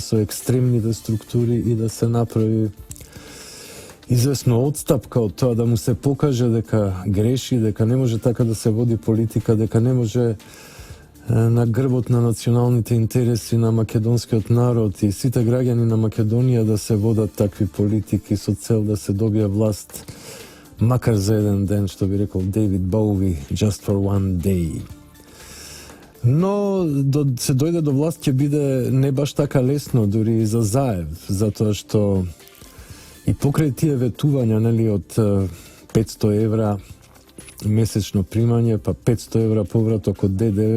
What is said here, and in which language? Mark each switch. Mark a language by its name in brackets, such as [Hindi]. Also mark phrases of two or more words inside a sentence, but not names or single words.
[Macedonian] со екстремните структури и да се направи известно одстапка од тоа, да му се покаже дека греши, дека не може така да се води политика, дека не може на грбот на националните интереси на македонскиот народ и сите граѓани на Македонија да се водат такви политики со цел да се добие власт, макар за еден ден, што би рекол Дейвид Боуи, [English] just for one day. [Macedonian] Но се дојде до власт ќе биде не баш така лесно, дури и за Заев, затоа што и покрај тие ветувања, нели, од 500 евра месечно примање, па 500 евра повраток од ДДВ,